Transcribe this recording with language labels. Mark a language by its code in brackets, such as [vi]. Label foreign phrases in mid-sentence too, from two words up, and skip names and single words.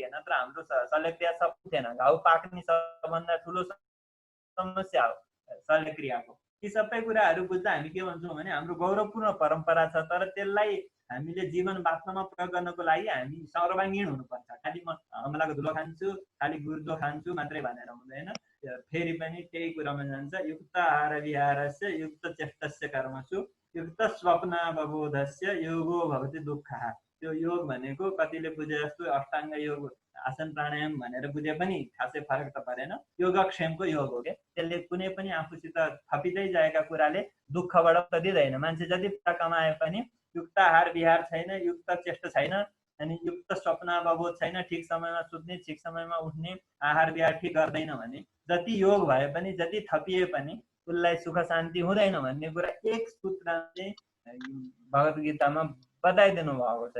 [ne] नत्र हाम्रो शल्यक्रिया सब थिएन। घाउ पाक्ने सबभन्दा ठुलो समस्या हो शल्यक्रियाको। यी सबै कुराहरू बुझ्दा हामी के भन्छौँ भने हाम्रो गौरवपूर्ण परम्परा छ, तर त्यसलाई हामीले जीवन बाँच्नमा प्रयोग गर्नको लागि हामी सर्वाङ्गीण हुनुपर्छ। खालि म अमलाको धुलो खान्छु, खालि गुर्जो खान्छु मात्रै भनेर हुँदैन। फेरि पनि त्यही कुरामा जान्छ, [sa] युक्त आहार विहारस्य युक्त चेष्टस्य कर्मसु युक्त स्वप्नावबोधस्य योगो भवति दुःखः। [ne] त्यो योग भनेको कतिले बुझे जस्तो अष्टाङ्ग योग, आसन प्राणायाम भनेर बुझे पनि खासै फरक त परेन। योगक्षेमको योग हो के। त्यसले कुनै पनि आफूसित थपिँदै जाएका कुराले दुःखबाट त दिँदैन। मान्छे जति पैसा कमाए पनि युक्त आहार विहार छैन, युक्त चेष्ट छैन, अनि युक्त स्वप्नावबोध छैन, ठिक समयमा सुत्ने, ठिक समयमा उठ्ने, आहार विहार ठिक गर्दैन भने जति योग भए पनि जति थपिए पनि उसलाई सुख शान्ति हुँदैन भन्ने कुरा एक सूत्रले भगवत गीतामा बताइदिनु भएको छ।